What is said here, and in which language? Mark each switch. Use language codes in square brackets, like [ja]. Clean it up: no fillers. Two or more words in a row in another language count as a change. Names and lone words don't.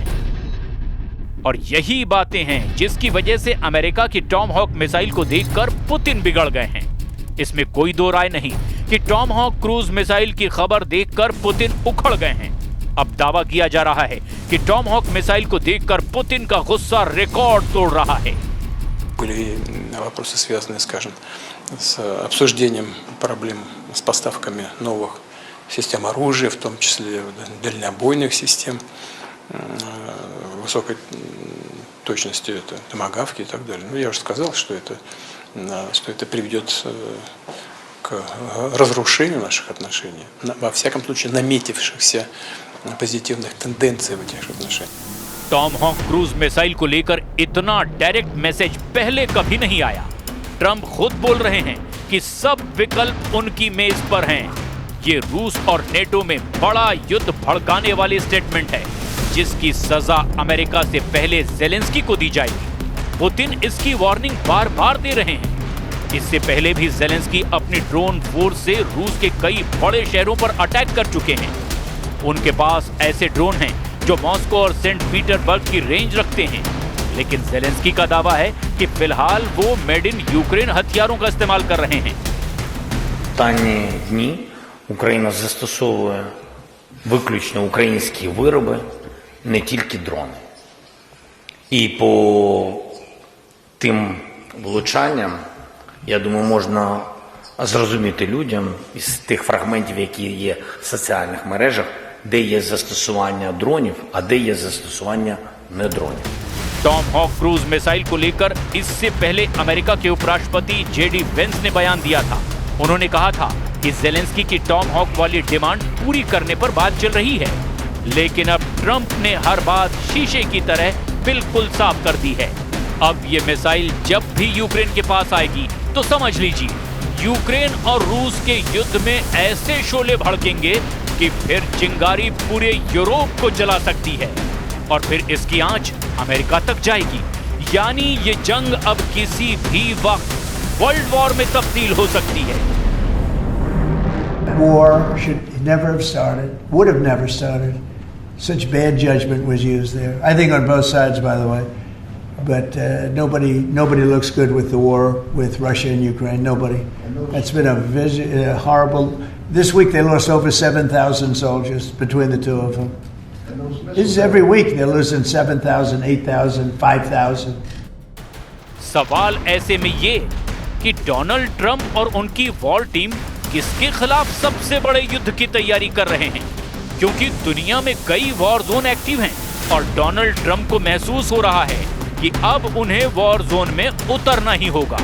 [hi] और यही बातें हैं जिसकी वजह से अमेरिका की [en] Tomahawk missile [hi] को देखकर पुतिन बिगड़ गए हैं। इसमें कोई दो राय नहीं कि [en] Tomahawk cruise missile [hi] की खबर देखकर पुतिन उखड़ गए हैं। अब दावा किया जा रहा है कि [en] Tomahawk missile [hi] को देखकर पुतिन का गुस्सा रिकॉर्ड तोड़ रहा है। [ru] Были вопросы, связанные, скажем, с обсуждением проблем с поставками новых систем оружия, в том числе дальнобойных систем, высокой точности, это томагавки и так далее. Ну, я уже сказал, что это приведет к разрушению наших отношений, во всяком случае наметившихся позитивных тенденций в этих отношениях. [en] Tomahawk cruise missile [hi] को लेकर इतना [en] direct message [hi] पहले कभी नहीं आया। ट्रंप खुद बोल रहे हैं कि सब विकल्प उनकी मेज पर हैं। ये रूस और नेटो में बड़ा युद्ध भड़काने वाली स्टेटमेंट है, जिसकी सजा अमेरिका से पहले जेलेंस्की को दी जाएगी। पुतिन इसकी वार्निंग बार बार दे रहे हैं। इससे पहले भी जेलेंस्की अपनी [en] drone force [hi] से रूस के कई बड़े शहरों पर अटैक कर चुके हैं। उनके पास ऐसे ड्रोन हैं जो मॉस्को और सेंट पीटरबर्ग की रेंज रखते हैं, लेकिन जेलेंस्की का दावा है कि फिलहाल वो [en] Made in Ukraine [hi] हथियारों का इस्तेमाल कर रहे हैं। [uk] Останні дні Україна застосовує виключно українські вироби, не тільки дрони. І по тим влучанням, я думаю, можна зрозуміти людям із тих фрагментів, які є в соціальних мережах, де є застосування дронів, а де є застосування не дронів. [en] Tomahawk cruise missile [hi] को लेकर इससे पहले अमेरिका के उपराष्ट्रपति जेडी वेंस ने बयान दिया था। उन्होंने कहा था कि जेलेंस्की की टॉम हॉक वाली डिमांड पूरी करने पर बात चल रही है, लेकिन अब ट्रंप ने हर बात शीशे की तरह बिल्कुल साफ कर दी है। अब ये मिसाइल जब भी यूक्रेन के पास आएगी तो समझ लीजिए, यूक्रेन और रूस के युद्ध में ऐसे शोले भड़केंगे कि फिर चिंगारी पूरे यूरोप को जला सकती है और फिर इसकी आंच अमेरिका तक जाएगी। यानी ये जंग अब किसी भी वक्त [en] world war [hi] में तब्दील हो सकती है। [en] War should never have started, would have never started. Such bad judgment was used there. I think on both sides, by the way. But nobody looks good with the war with Russia and Ukraine. Nobody. That's been a horrible. This week they lost over 7,000 soldiers between the two of them. This is every week they're losing 7,000, 8,000, 5,000. [hi] सवाल ऐसे में ये कि डोनाल्ड ट्रंप और उनकी [en] war team [hi] किसके खिलाफ सबसे बड़े युद्ध की तैयारी कर रहे हैं, क्योंकि दुनिया में कई [en] war zone active [hi] हैं और डोनाल्ड ट्रंप को महसूस हो रहा है कि अब उन्हें [en] war zone [hi] में उतरना ही होगा।